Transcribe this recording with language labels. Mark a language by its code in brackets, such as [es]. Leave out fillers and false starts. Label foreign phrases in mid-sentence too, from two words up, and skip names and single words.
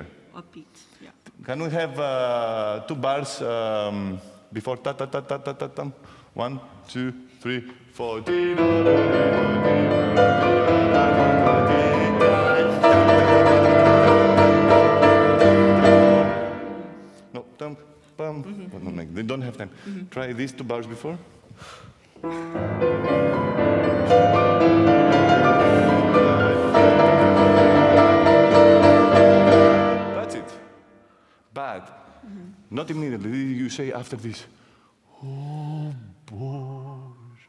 [en] Upbeat, yeah. Can we have 2 bars before ta ta ta ta ta ta ta? 1, 2, 3, 4. No, tam, pam. They don't have time. Try these 2 bars before. But not immediately. You say after this, oh, Boże.